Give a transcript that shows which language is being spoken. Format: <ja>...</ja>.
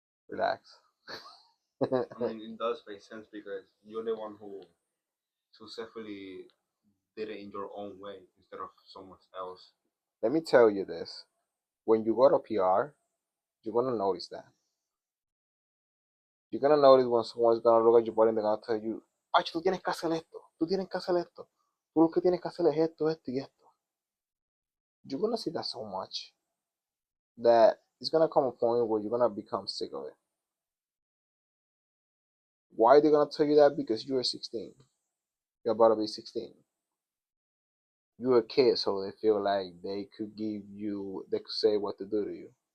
<en>Relax. I mean, it does make sense because you're the one who successfully did it in your own way instead of someone else. Let me tell you this: when you go to PR, you're gonna notice that. You're gonna notice when someone's gonna look at your body and they're gonna tell you,</en> <es>Pacho, tú tienes que hacer esto, tú tienes que hacer esto, tú lo que tienes que hacer es esto, esto y esto.</es> <en>You're gonna see that so much that it's gonna come a point where you're gonna become sick of it. Why are they gonna tell you that? Because you're 16. You're about to be 16. You're a kid, so they feel like they could say what to do to you.</en>